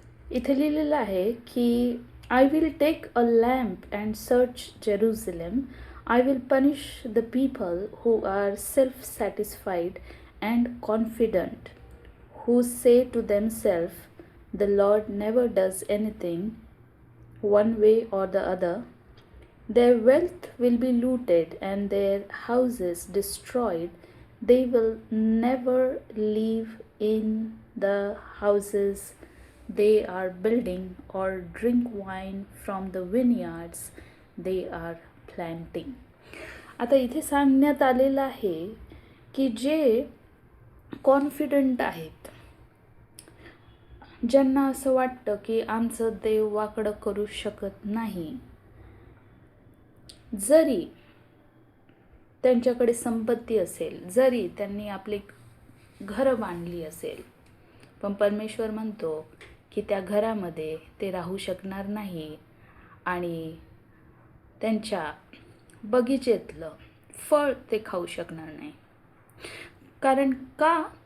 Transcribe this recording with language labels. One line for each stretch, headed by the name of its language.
Marathi: इथे लिहिलेलं आहे की
English: I will take a lamp and search Jerusalem. I will punish the people who are self satisfied and confident, who say to themselves the Lord never does anything one way or the other. Their wealth will be looted and their houses destroyed. They will never live in the houses they are building or drink wine from the vineyards they are planting.
Marathi: आता इथे सांगण्यात आलेलं आहे की जे confident आहेत, ज्यांना असं वाटतं की आमचं देव वाकडं करू शकत नाही, जरी त्यांच्याकडे संपत्ती असेल, जरी त्यांनी आपली घरं बांधली असेल, पण परमेश्वर म्हणतो की त्या घरामध्ये ते राहू शकणार नाही आणि त्यांच्या बगीचेतलं फळ ते खाऊ शकणार नाही. कारण का?